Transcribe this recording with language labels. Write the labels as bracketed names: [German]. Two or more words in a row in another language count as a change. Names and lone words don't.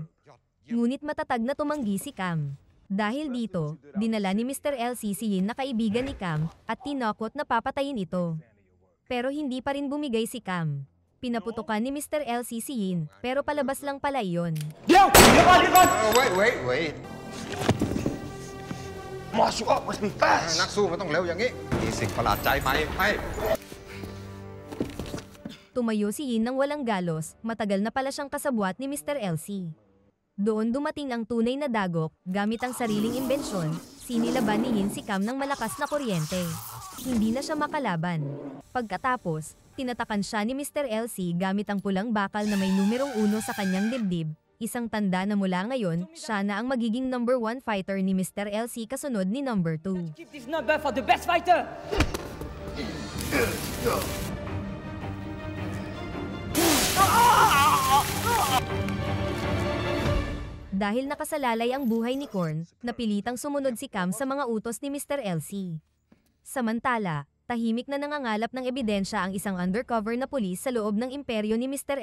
[Filipino] Ngunit matatag na tumanggi si Cam. Dahil dito, dinala ni Mr. LC si Yin na kaibigan ni Cam, at tinakot na papatayin ito. Pero hindi pa rin bumigay si Cam. Pinaputukan ni Mr. LC si Yin, pero palabas lang pala iyon. [English] Yo! Wait. [Thai] มาสู้มัน fast นักสู้มันต้องเร็วอย่างนี้มีสิ่งประหลาดใจไหมให้ [Filipino] Tumayo si Yin ng walang galos, matagal na pala siyang kasabwat ni Mr. LC. Doon dumating ang tunay na dagok, gamit ang sariling imbensyon, sinilaban ni Yin si Cam ng malakas na kuryente. Hindi na siya makalaban. Pagkatapos, tinatakan siya ni Mr. LC gamit ang pulang bakal na may numerong 1 sa kanyang dibdib. Isang tanda na mula ngayon, siya na ang magiging [English] number 1 fighter [Filipino] ni Mr. LC kasunod ni number 2. [English] Keep this number for the best fighter! [Filipino] Dahil nakasalalay ang buhay ni Korn, napilitang sumunod si Cam sa mga utos ni Mr. LC. Samantala, tahimik na nangangalap ng ebidensya ang isang undercover na pulis sa loob ng imperyo ni Mr.